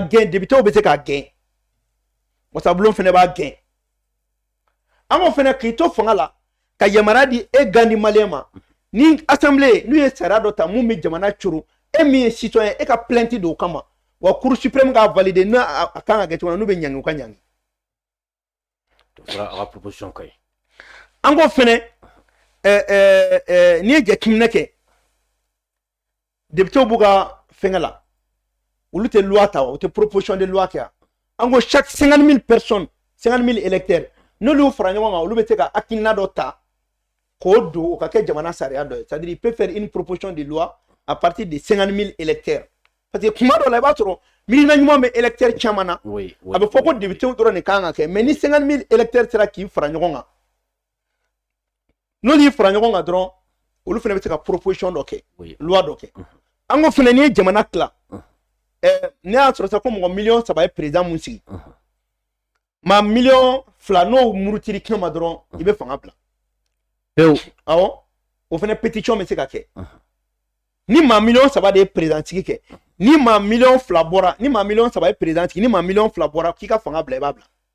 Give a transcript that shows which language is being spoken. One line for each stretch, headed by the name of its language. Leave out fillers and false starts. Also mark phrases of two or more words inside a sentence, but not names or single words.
Bambara: gɛn députés bɛ se k'a gɛn wasabulon fɛnɛ b'a gɛn an ko fɛnɛ k'i to fanga la ka yamaruya di e gandi maliyɛn ma ni assemblée n'u ye sariya dɔ ta mun bɛ jamana curu e min ye citoyen e ka plainte don o kama wa
French: cour suprême
Bambara: k'a valider n'a kan ka kɛ cogo min na n'u bɛ ɲangi u ka ɲangi. a ka proposition ka ɲi. an ko fɛnɛ n'i ye jateminɛ kɛ députés b'u ka fɛngɛ la olu tɛ loi ta wa u tɛ
French: proposition de loi
Bambara: kɛ an ko
French: chaque 50 000 personnes 50 000 électeurs
Bambara: n'olu fara ɲɔgɔn kan olu bɛ se ka hakilina dɔ ta k'o don o ka kɛ jamana sariya dɔ ye
French: c'est-à-dire il peut faire une proposition de loi à partir de 50 000 électeurs parce que
Bambara: kuma dɔ la i b'a sɔrɔ miirina ɲuman bɛ électeur caman na a bɛ fɔ ko députés dɔrɔn de kan ka kɛ mais ni 50 000 électeurs sera k'i fara ɲɔgɔn kan n'olu y'i fara ɲɔgɔn kan dɔrɔn olu fana bɛ se ka proposition dɔ kɛ loi dɔ kɛ an ko fana n'i ye jamana tila ne y'a sɔrɔ sa ko mɔgɔ 3 ye président mun sigi maa 2 n'o murutiri kɛnɛ ma dɔrɔn i bɛ fanga bila awɔ o fana pétition bɛ se ka kɛ ni maa 3 de ye président sigi kɛ ni maa 2 bɔra ni maa 3 ye président sigi ni maa 2 bɔra k'i ka fanga bila i b'a bila